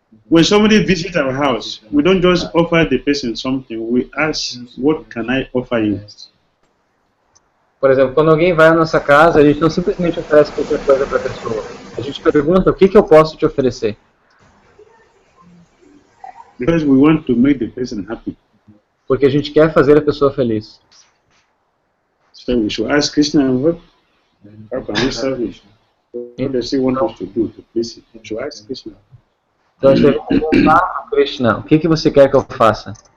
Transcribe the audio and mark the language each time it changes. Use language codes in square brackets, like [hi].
[en] When somebody visits our house, we don't just offer the person something. We ask, what can I offer you? [pt] Por exemplo, quando alguém vai à nossa casa, a gente não simplesmente oferece qualquer coisa para a pessoa. A gente pergunta, o que eu posso te oferecer? [en] Because we want to make the person happy. [pt] Porque a gente quer fazer a pessoa feliz. [en] So we should ask Krishna, how can we serve you? What does he want us to do to please him? We should ask Krishna. [pt] Então a gente deve perguntar a Krishna, o que você quer que eu faça?